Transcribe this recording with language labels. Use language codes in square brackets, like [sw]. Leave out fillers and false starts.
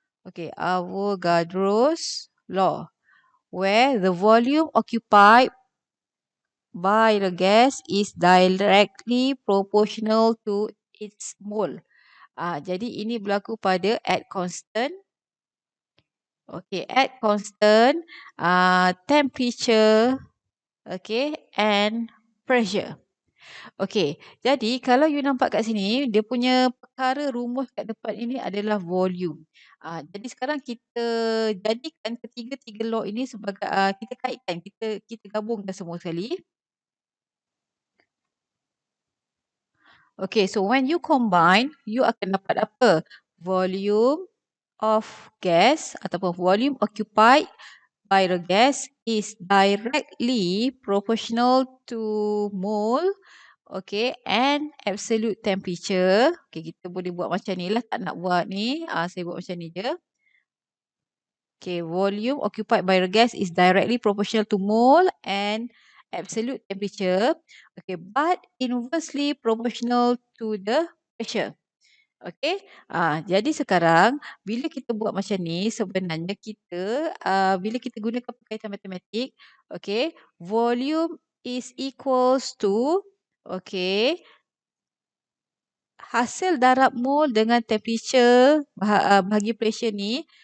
[en] Avogadro's law, where the volume occupied by the gas is directly proportional to its mole. [ms] Jadi ini berlaku pada at constant. [en] At constant temperature, and pressure. [ms] Jadi kalau you nampak kat sini, dia punya perkara rumus kat depan ini adalah volume. Jadi sekarang kita jadikan ketiga-tiga law ini sebagai, kita kaitkan, kita gabungkan semua sekali. [en] So when you combine, you [ms] akan dapat apa? [en] Volume of gas ataupun volume occupied by the gas is directly proportional to mole, and absolute temperature. [ms] Kita boleh buat macam ni lah, tak nak buat ni. Saya buat macam ni je. [en] Volume occupied by the gas is directly proportional to mole and absolute temperature. But inversely proportional to the pressure. [ms] Jadi sekarang bila kita buat macam ni, sebenarnya kita bila kita gunakan perkaitan matematik, [en] volume is equals to [ms] hasil darab mol dengan temperature bahagi pressure ni,